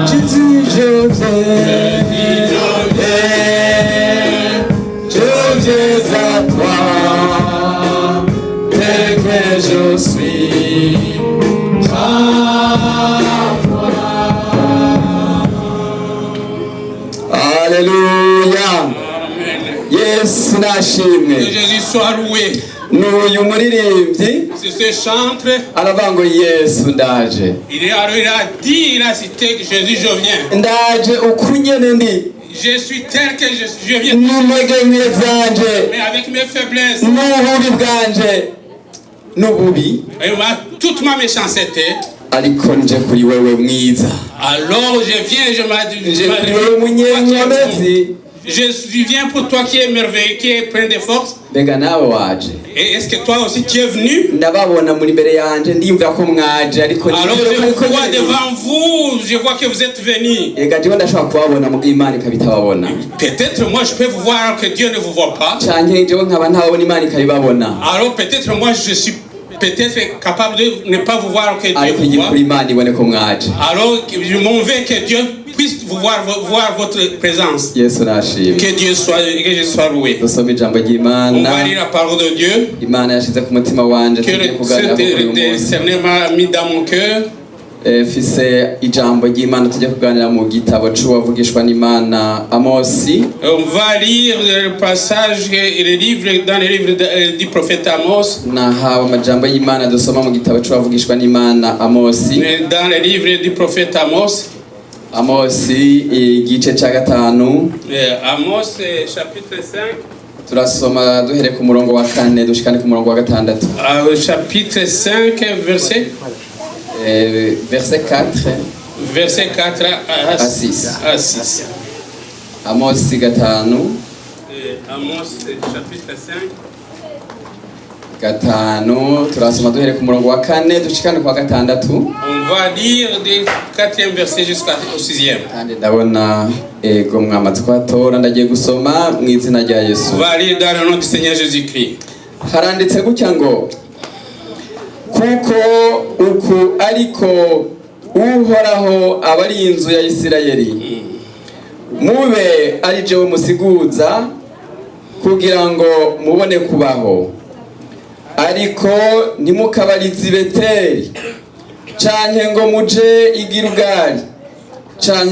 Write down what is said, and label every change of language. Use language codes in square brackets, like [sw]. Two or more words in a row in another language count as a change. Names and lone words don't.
[fr] Jésus, je viens, je viens à toi. Dès que je suis, Alléluia. [rn] Yes, nashimwe. [fr] Que Jésus soit loué. [rn] N'uyu muririmbyi [fr] C'est ce chantre. [rn] aravuga ngo Yesu ndaje. [fr] Il a dit, il a cité que Jésus, je viens. [rn] Ndaje uko nyene ndi. [fr] Je suis tel que je viens. [rn] N'intege nke zanje. [fr] Mais avec mes faiblesses. [rn] N'ububi bwanje. N'ububi. [fr] Et toute ma méchanceté. [rn] Ariko nje kuri wewe mwiza. [fr] Alors je viens, je viens pour toi qui es merveilleux, qui est plein de force. [rn] Mbega nawe waje. [fr] Et est-ce que toi aussi tu es venu? [rn] Ndababona muri imbere yanje ndiyumvira ko mwaje ariko [fr] alors je vois devant vous, je vois que vous êtes venus. [rn] Ega ndiho ndashobora kubabona mu Imana ikabitababona. [fr] Peut-être moi je peux vous voir alors que Dieu ne vous voit pas. [rn] Canke jewe nkaba ntabona Imana ikabibabona. [fr] Alors peut-être moi je suis peut-être capable de ne pas vous voir que Dieu vous voit. Alors je m'en vais que Dieu puisse vous voir votre présence. Que Dieu soit loué. On va lire la parole de Dieu. Que le Saint-Esprit m'a mis dans mon cœur. [rn] Fise ijambo ry'Imana tujya kuganira mu gitabo c'uwavugishwa n'Imana Amosi. [fr] On va lire le passage et le livre dans le livre du prophète Amos. [rn] Nahawe amajambo y'Imana dusoma mu gitabo c'uwavugishwa n'Imana Amosi. [fr] Dans le livre du prophète Amos. [rn] Amosi igice ca gatanu. [fr] Amos chapitre 5. [rn] turasoma duhere ku murongo wa 4 dushikane ku murongo wa 6. [fr] Chapitre 5 verset verset 4. Verset 4 à 6. Amos 5. Amos chapitre 5. [rn] 5 turasoma duhere ku murongo wa 4 dushikane kwa 6. [fr] On va lire du 4e verset jusqu'au 6e. [rn] Kandi ndabona ego mwamaze kwatora ndagiye gusoma mu izina rya Yesu. [fr] On va lire dans le nom du Seigneur Jésus-Christ. [rn] Haranditse gutya ngo kuko uku ariko uhoraho abari inzu ya Isirayeli mube ari jewe musiguza kugira ngo mubone kubaho ariko ntimukabarize Beteli canke ngo muje i Gilgali canke